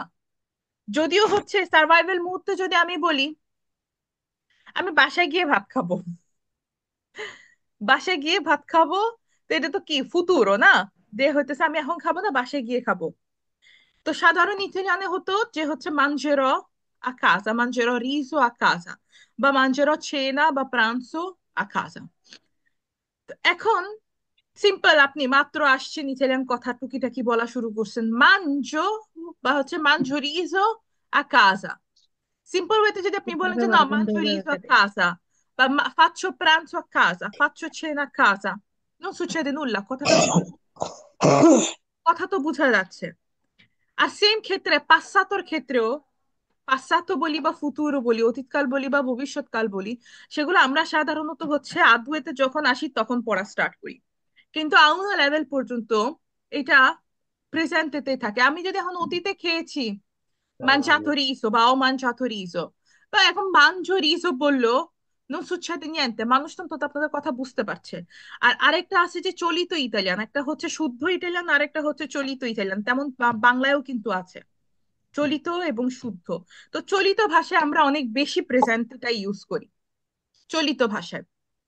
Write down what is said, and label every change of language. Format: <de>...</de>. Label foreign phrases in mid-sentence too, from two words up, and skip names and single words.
<bn>যদিও হচ্ছে সার্ভাইভাল মুহূর্তে যদি আমি বলি আমি বাসায় গিয়ে ভাত খাবো, বাসায় গিয়ে ভাত খাবো, তো এটা তো কি ফুতুরো না? যে হইতেছে আমি এখন খাবো না, বাসায় গিয়ে খাবো। তো সাধারণ ইতালিয়ানে হতো যে হচ্ছে</bn> <it>mangerò a casa, mangerò riso a casa,</it> <bn>বা</bn> <it>mangerò cena</it> <bn>বা</bn> <it>pranzo a casa।</it> <bn>তো এখন সিম্পল, আপনি মাত্র আসছেন, ইতালিয়ান কথা টুকিটাকি বলা শুরু করছেন, মানজো বা হচ্ছে</bn> <it>mangio riso a casa.</it> <bn>সিম্পল ওয়েতে যদি আপনি বলেন</bn> <it>Potrebbe</it> <bn>যে না,</bn> <it>avere con mangio dove riso a vedere. casa, বা faccio pranzo a casa, faccio cena a casa, non succede nulla।</it> <bn>কথাটা কথা তো বোঝা যাচ্ছে। আর সেম ক্ষেত্রে পাশ্চাত্যর ক্ষেত্রেও, পাশ্চাত্য বলি বা ফুতুরো বলি, অতীতকাল বলি বা ভবিষ্যৎকাল বলি, সেগুলো আমরা সাধারণত হচ্ছে আদুয়েতে যখন আসি তখন পড়া স্টার্ট করি। কিন্তু আউনা লেভেল পর্যন্ত এটা প্রেজেন্টেতে থাকে। আমি যদি এখন অতীতে খেয়েছি</bn> <it>mangiato riso</it> <bn>বা</bn> <it>ho mangiato riso,</it> <bn>বা এখন</bn> <it>mangio riso</it> <bn>বললো,</bn> <it>non succede niente,</it> <bn>মানুষ তো অন্তত আপনাদের কথা বুঝতে পারছে। আর আরেকটা আছে যে চলিত ইতালিয়ান, একটা হচ্ছে শুদ্ধ ইতালিয়ান, আরেকটা হচ্ছে চলিত ইতালিয়ান, তেমন বাংলায়ও কিন্তু আছে চলিত এবং শুদ্ধ। তো চলিত ভাষায় আমরা অনেক বেশি প্রেজেন্টটা ইউজ করি, চলিত ভাষায়।</bn>